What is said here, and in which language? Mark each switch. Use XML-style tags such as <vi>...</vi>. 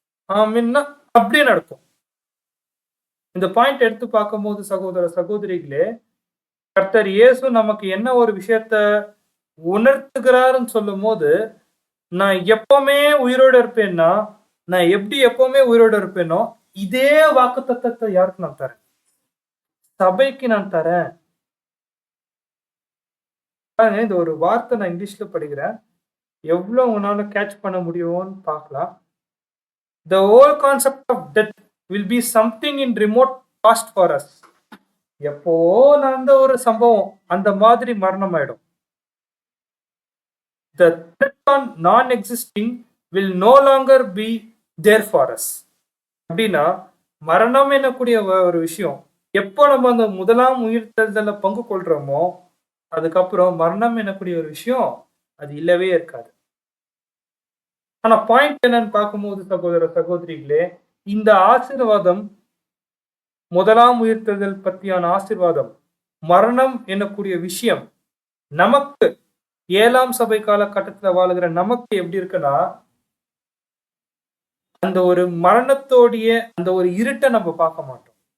<ta>ஆமீன்னா அப்படியே நடக்கும். இந்த பாயிண்ட் எடுத்து பார்க்கும் போது சகோதர சகோதரிகளே, கர்த்தர் இயேசு நமக்கு என்ன ஒரு விஷயத்த உணர்த்துகிறாருன்னு சொல்லும் போது, நான் எப்பவுமே உயிரோடு இருப்பேன்னா, நான் எப்படி எப்பவுமே உயிரோடு இருப்பேனோ இதே வாக்குத்தத்தத்தை யாருக்கு நான் தரேன், சபைக்கு நான் தரேன். இந்த ஒரு வார்த்தை நான் இங்கிலீஷ்ல படிக்கிறேன், எவ்வளவு உங்களால கேட்ச் பண்ண முடியும்னு பார்க்கலாம்.</ta> <en>The whole concept of death will be something in remote past for us.</en> <ta>எப்போ நடந்த ஒரு சம்பவம் அந்த மாதிரி மரணம் ஆயிடும்.</ta> <en>The threat on non-existing will no longer be there for us.</en> <ta>அப்படின்னா மரணம் எனக்கூடிய ஒரு விஷயம் எப்போ நம்ம அந்த முதலாம் உயிர்த்தெழுதல்ல பங்கு கொள்றோமோ அதுக்கப்புறம் மரணம் எனக்கூடிய ஒரு விஷயம் அது இல்லவே இருக்காது. ஆனா பாயிண்ட் என்னன்னு பார்க்கும்போது சகோதர சகோதரிகளே, இந்த ஆசீர்வாதம் முதலாம் உயிர்த்தெழுதல் பற்றியான ஆசீர்வாதம், மரணம் எனக்கூடிய விஷயம் நமக்கு 7ஆம் சபை காலகட்டத்தில் வாழுகிற நமக்கு எப்படி இருக்குன்னா, அந்த ஒரு மரணத்தோடைய அந்த ஒரு இருட்டை நம்ம பார்க்க மாட்டோம்.</ta>